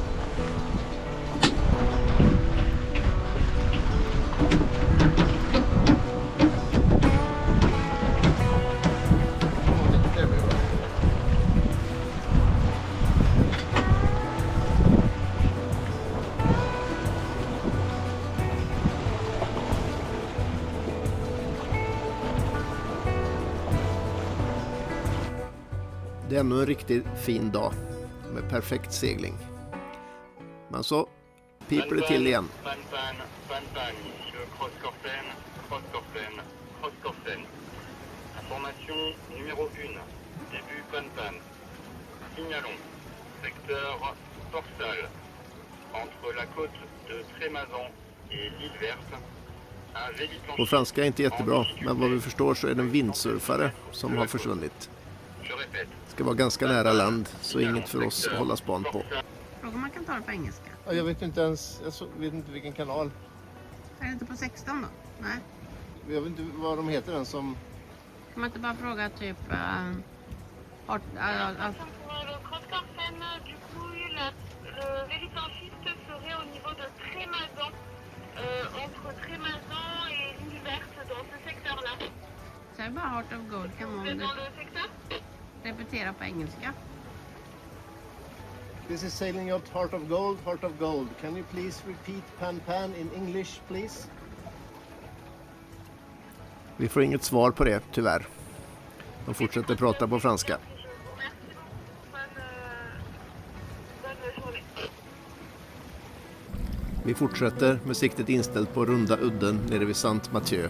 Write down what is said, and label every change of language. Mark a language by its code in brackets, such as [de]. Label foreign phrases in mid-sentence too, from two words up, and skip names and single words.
[sv] Det är ännu en riktigt fin dag med perfekt segling. Men så piper det till igen. [fr] Information numéro 1. Début pan-pan. Signalons. Secteur Torsal. Entre la côte de Trémazan et l'île Verte. [sv] På franska är inte jättebra, men vad vi förstår så är det en vindsurfare som har försvunnit. Det ska vara ganska nära land, så inget för oss att hålla span på. Fråga om man kan ta det på engelska. Ja, jag vet inte ens, vet inte vilken kanal. Är det inte på 16 då? Nej. Jag vet inte vad de heter den som... Kan man inte bara fråga typ... Säg bara Heart of Gold, kan man repetera på engelska. [en] This is sailing yacht Heart of Gold, Heart of Gold. Can you please repeat pan in English, please? [sv] Vi får inget svar på det, tyvärr. De fortsätter prata på franska. Vi fortsätter med siktet inställt på runda udden nere vid Saint Mathieu.